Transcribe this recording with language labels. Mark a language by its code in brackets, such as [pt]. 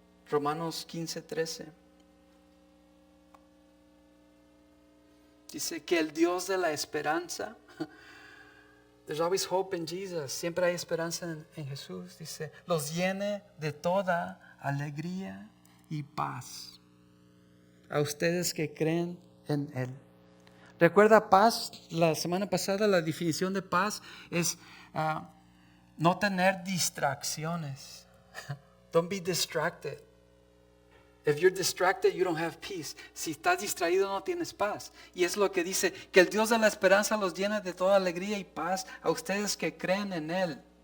[es] Romanos 15:13 dice que el Dios de la esperanza, [en] there's always hope in Jesus, [es] siempre hay esperanza en Jesús, dice, los llene de toda alegría y paz a ustedes que creen en Él. Recuerda paz, la semana pasada la definición de paz es no tener distracciones. [en] Don't be distracted. If you're distracted, you don't have peace. [es] Si estás distraído, no tienes paz. Y es lo que dice, que el Dios de la esperanza los llene de toda alegría y paz a ustedes que creen en Él.